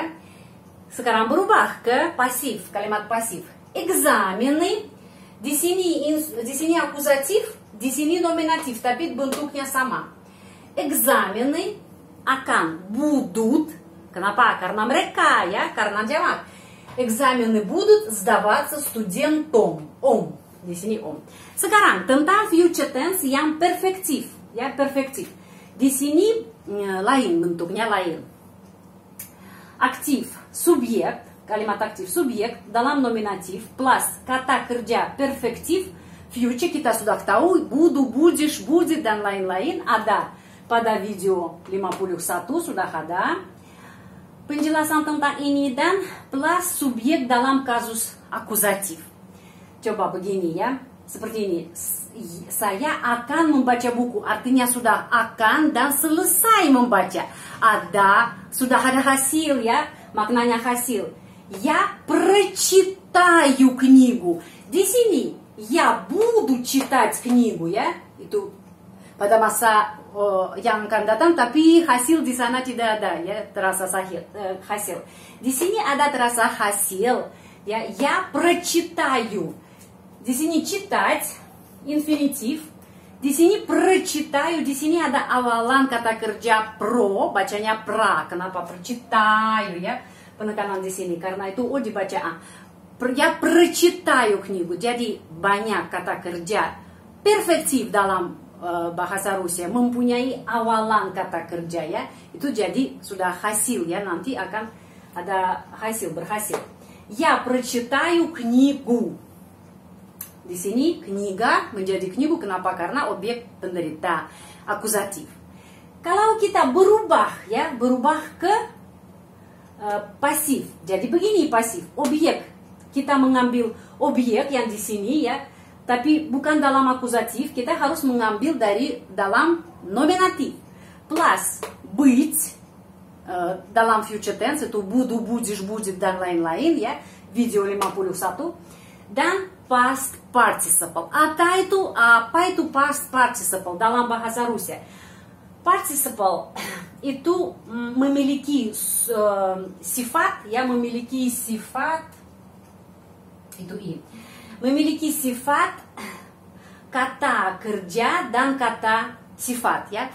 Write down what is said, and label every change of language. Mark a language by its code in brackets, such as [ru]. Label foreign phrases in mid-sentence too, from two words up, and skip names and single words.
[id] Sekarang berubah ke pasif, kalimat pasif. [ru] Экзамены. [id] Di sini akusatif, di sini nominatif, tapi bentuknya sama. Экзамены akan будут. Kenapa? Karena mereka ya, karena jamak. [ru] Экзамены будут сдаваться студентом. [id] Di sini Sekarang tentang [en] future tense [id] yang perfektif, ya, perfektif. Di sini lain, bentuknya lain. Aktif, subjek. Kalimat aktif subjek dalam nominatif plus kata kerja perfektif. Future kita sudah tahu, [ru] буду, будешь, будет [id] dan lain-lain ada pada video 51 sudah ada penjelasan tentang ini dan plus subjek dalam kasus akusatif. Coba begini ya, seperti ini. Saya akan membaca buku, artinya sudah akan dan selesai membaca. Sudah ada hasil ya, maknanya hasil. [ru] Я прочитаю книгу. [id] Di sini, [ru] я буду читать книгу ya. [id] Itu pada masa yang akan datang, tapi hasil di sana tidak ada ya, terasa hasil. Di sini ada terasa hasil ya. [ru] Я прочитаю. [id] Di sini читать infinitif. Di sini прочитаю, di sini ada awalan kata kerja pro, bacanya pra. Kenapa прочитаю ya? Penekanan di sini karena itu dibaca a. [ru] Ya прочитаю книгу. [id] Jadi banyak kata kerja perfektif dalam bahasa Rusia mempunyai awalan kata kerja ya. Itu jadi sudah hasil ya, nanti akan ada hasil, berhasil. [ru] Я прочитаю книгу. [id] Di sini kniga menjadi knigu, kenapa? Karena objek penderita, akusatif. Kalau kita berubah ya, berubah ke pasif. Jadi begini pasif, objek. Kita mengambil objek yang di sini ya, tapi bukan dalam akusatif, kita harus mengambil dari dalam nominatif. Plus быть dalam [en] future tense [id] itu [ru] буду, будешь, будет [id] dan lain-lain ya, video 51. [en] Dan past participle. [id] Apa itu [en] past participle [id] dalam bahasa Rusia? Participle itu memiliki sifat ya, memiliki sifat itu memiliki sifat kata kerja dan kata sifat ya.